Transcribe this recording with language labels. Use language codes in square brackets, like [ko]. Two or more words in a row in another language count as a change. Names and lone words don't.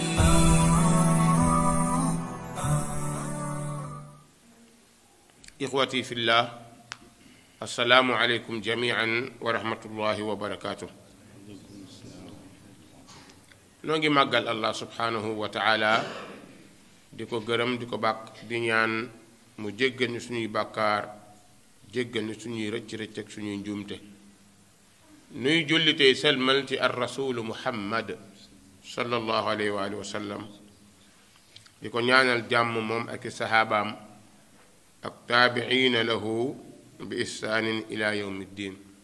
[ar] إخوتي في الله، السلام عليكم جميعا ورحمة الله وبركاته. [wo] نوغي ماغال الله [ar] سبحانه وتعالى [wo] ديكو گرم ديكو باك دي ñaan mu jéggal ñu suñuy bàkkaar jéggal ñu suñuy rëcc rëcc ak suñuy njuumte nuy jullitee selmal ci [ar] الرسول محمد صلى الله عليه وعلى آله وسلم [wo] di ko ñaanal jàmm moom ak i saxaabaam ak [ar] تابعين له بإحسان إلى يوم الدين.